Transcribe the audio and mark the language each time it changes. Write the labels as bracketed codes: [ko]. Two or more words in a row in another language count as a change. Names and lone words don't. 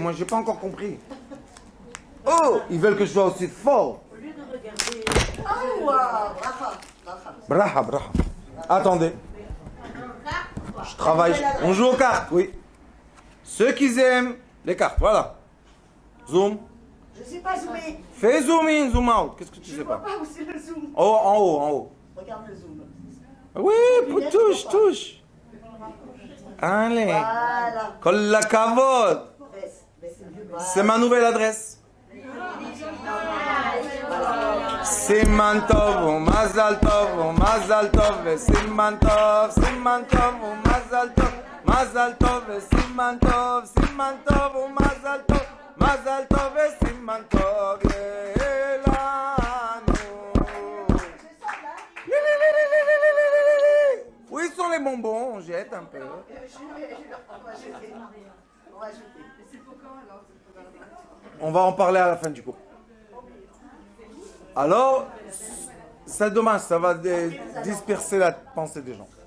[fr] Moi, j'ai pas encore compris. Oh, ils veulent que je sois aussi fort. Au lieu de regarder. Oh, wow. Braha. Braha. Attendez. Je travaille. On joue aux cartes, oui. Ceux qui aiment les cartes, voilà. Zoom. Je sais pas zoomer. Fais [en] zoom in, zoom out. [fr] Qu'est-ce que tu sais Je vois pas? pas où c'est le zoom. Oh, en haut. Regarde le zoom. Oui, touche. Allez. Voilà. [he] כל הכבוד. [fr] C'est ma nouvelle adresse. [he] סימן טוב, מזל טוב, סימן טוב, מזל טוב. מזל טוב וסימן טוב, סימן טוב ומזל טוב, מזל טוב וסימן טוב יהא לנו. [fr] Où sont les bonbons? On jette un peu. On va jeter. On va jeter. On va en parler à la fin du cours. Alors, c'est dommage, ça va disperser la pensée des gens.